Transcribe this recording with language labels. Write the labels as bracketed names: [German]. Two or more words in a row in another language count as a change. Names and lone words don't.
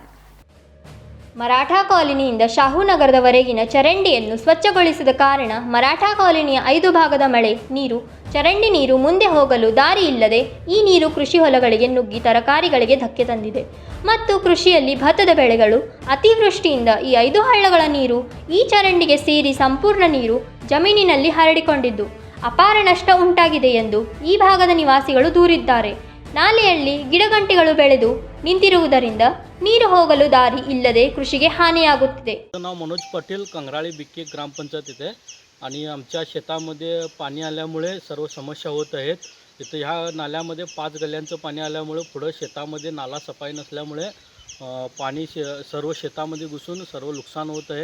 [Kannada] ಮರಾಠ ಕಾಲೋನಿಯಿಂದ ಶಾಹುನಗರದವರೆಗಿನ ಚರಂಡಿಯನ್ನು ಸ್ವಚ್ಛಗೊಳಿಸಿದ ಕಾರಣ ಮರಾಠ ಕಾಲೋನಿಯ 5 ಭಾಗದ ಮಳೆ ನೀರು, ಚರಂಡಿ ನೀರು ಮುಂದೆ ಹೋಗಲು ದಾರಿ ಇಲ್ಲದೆ ಈ ನೀರು ಕೃಷಿ ಹೊಲಗಳಿಗೆ ನುಗ್ಗಿ ತರಕಾರಿಗಳಿಗೆ ಧಕ್ಕೆ ತಂದಿದೆ ಮತ್ತು ಕೃಷಿಯಲ್ಲಿ ಭತ್ತದ ಬೆಳೆಗಳು ಅತಿವೃಷ್ಟಿಯಿಂದ ಈ 5 ಹಳ್ಳಗಳ ನೀರು ಈ ಚರಂಡಿಗೆ ಸೇರಿ ಸಂಪೂರ್ಣ ನೀರು ಜಮೀನಿನಲ್ಲಿ ಹರಡಿಕೊಂಡಿದ್ದು ಅಪಾರ ನಷ್ಟ ಉಂಟಾಗಿದೆ ಎಂದು ಈ ಭಾಗದ ನಿವಾಸಿಗಳು ದೂರಿದ್ದಾರೆ. ನಾಲೆಯಲ್ಲಿ ಗಿಡಗಂಟಿಗಳು ಬೆಳೆದು ನಿಂತಿರುವುದರಿಂದ ನೀರು ಹೋಗಲು ದಾರಿ ಇಲ್ಲದೆ ಕೃಷಿಗೆ ಹಾನಿಯಾಗುತ್ತಿದೆ. [Marathi] नाव मनोज पाटील, कंगराळी बिक्की ग्रामपंचायत इथे आणि आमच्या शेतामध्ये पाणी आल्यामुळे सर्व समस्या होत आहेत. इथं ह्या नाल्यामध्ये 5 गल्ल्यांचं पाणी आल्यामुळे पुढं शेतामध्ये नाला सफाई नसल्यामुळे पाणी सर्व शेतामध्ये घुसून सर्व नुकसान होत आहे.